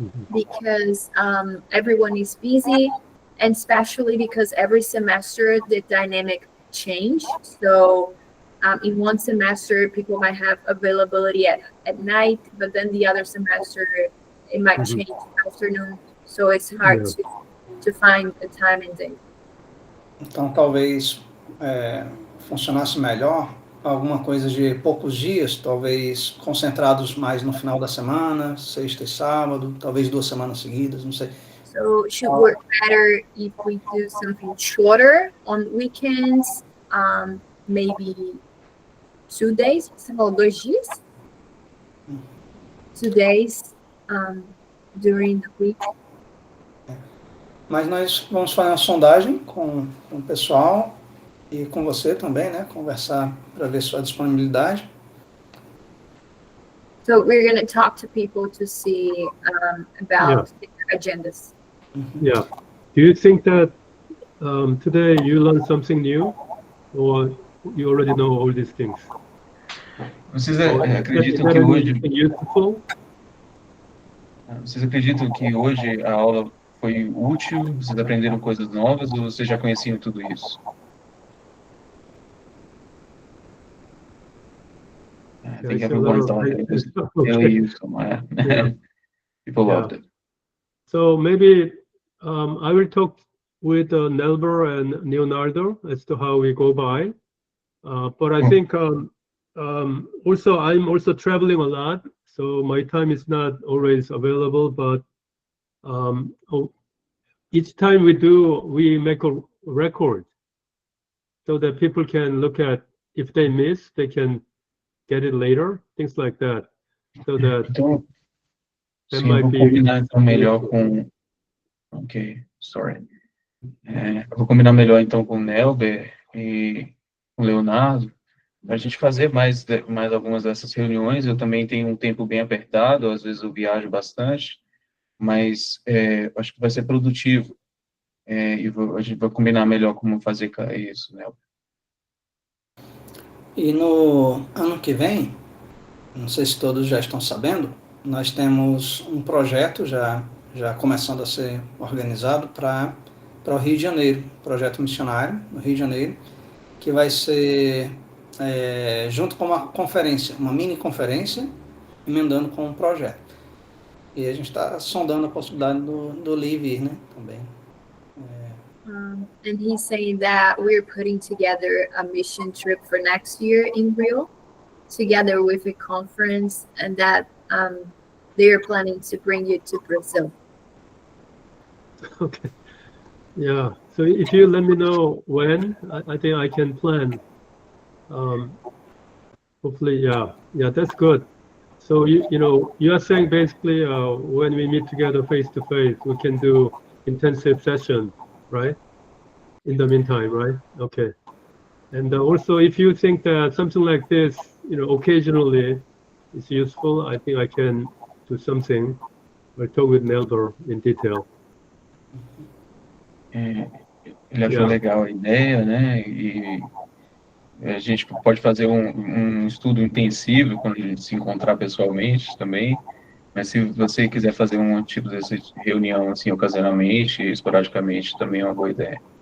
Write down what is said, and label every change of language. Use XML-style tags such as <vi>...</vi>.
<en>Because everyone is busy, and especially because every semester the dynamic change. So in one semester, people might have availability at night, but then the other semester it might change afternoon. So it's hard to find a time and day.</en> <pt>Então, talvez funcionasse melhor alguma coisa de poucos dias, talvez concentrados mais no final da semana, sexta e sábado, talvez 2 semanas seguidas, não sei.</pt> <en>So it should work better if we do something shorter on weekends, maybe 2 days.</en> <pt>Você falou 2 dias?</pt> <en>2 days during the week.</en> <pt>Mas nós vamos fazer uma sondagem com o pessoal e com você também, né? Conversar para ver sua disponibilidade.</pt> <en>So we're going to talk to people to see about their agendas. Yeah. Do you think that today you learned something new, or you already know all these things?</en> <pt>Vocês acreditam que hoje...</pt> <en>Useful?</en> <pt>Vocês acreditam que hoje a aula foi útil? Vocês aprenderam coisas novas ou vocês já conheciam tudo isso?</pt> <en>I think everyone's on it. It was really useful. People loved it. So maybe I will talk with Nelber and Leonardo as to how we go by. But I think also I'm also traveling a lot, so my time is not always available. But each time we make a record so that people can look at, if they miss, they can get it later, things like that. So that</en> <pt>então, sim, eu vou combinar então melhor com...</pt> <en>Ok, sorry.</en> <pt>Eu vou combinar melhor então com o Nelber e com o Leonardo, para a gente fazer mais algumas dessas reuniões. Eu também tenho um tempo bem apertado, às vezes eu viajo bastante, mas acho que vai ser produtivo. E a gente vai combinar melhor como fazer isso, né? E no ano que vem, não sei se todos já estão sabendo, nós temos um projeto já começando a ser organizado para o Rio de Janeiro, projeto missionário no Rio de Janeiro, que vai ser junto com uma conferência, uma mini conferência, emendando com um projeto. E a gente está sondando a possibilidade do Lee vir, né, também.</pt> <en>And he's saying that we're putting together a mission trip for next year in Rio, together with a conference, and that they're planning to bring you to Brazil. Okay. Yeah. So if you let me know when, I think I can plan. Hopefully, yeah, that's good. So you are saying basically when we meet together face to face, we can do intensive session, right? In the meantime, right? Okay. And also, if you think that something like this, occasionally is useful, I think I can do something. I'll talk with Nelder in detail.</en> <pt>Ele achou legal a ideia, né? E a gente pode fazer um estudo intensivo quando a gente se encontrar pessoalmente também. Mas se você quiser fazer um tipo dessa reunião assim ocasionalmente, esporadicamente, também é uma boa ideia.</pt>